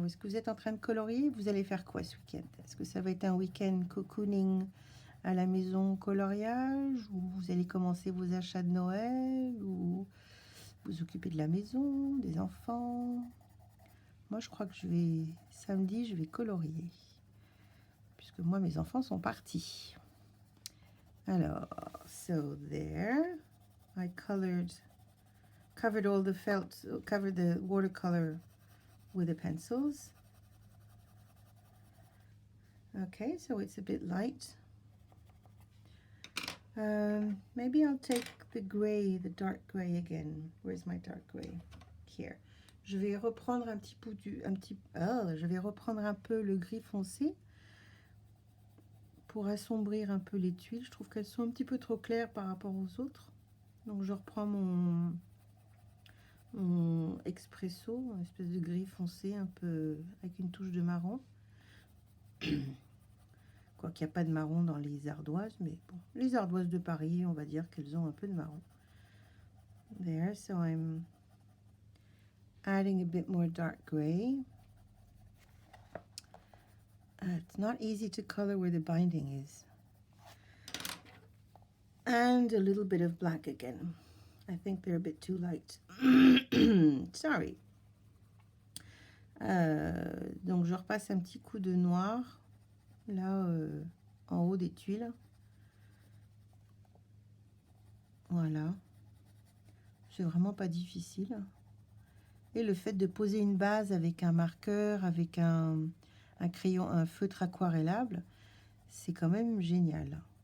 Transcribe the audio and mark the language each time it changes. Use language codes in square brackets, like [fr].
[fr] Est-ce que vous êtes en train de colorier? Vous allez faire quoi ce week-end? Est-ce que ça va être un week-end cocooning à la maison coloriage? Ou vous allez commencer vos achats de Noël? Ou vous occuper de la maison, des enfants? Moi, je crois que samedi, je vais colorier. Puisque moi, mes enfants sont partis. Alors, [en] so there, I covered all the felt, covered the watercolor with the pencils. Okay, so it's a bit light. Maybe I'll take the gray, the dark gray again. Where's my dark gray? Here. [fr] Je vais reprendre je vais reprendre un peu le gris foncé pour assombrir un peu les tuiles. Je trouve qu'elles sont un petit peu trop claires par rapport aux autres. Donc je reprends mon Espresso, une espèce de gris foncé un peu avec une touche de marron. Quoi qu'il n'y a pas de marron dans les ardoises, mais bon, les ardoises de Paris, on va dire qu'elles ont un peu de marron. [en] There, so I'm adding a bit more dark gray. It's not easy to color where the binding is. And a little bit of black again. I think they're a bit too light. Sorry. [fr] Donc je repasse un petit coup de noir là en haut des tuiles. Voilà. C'est vraiment pas difficile. Et le fait de poser une base avec un marqueur, avec un crayon, un feutre aquarellable, c'est quand même génial.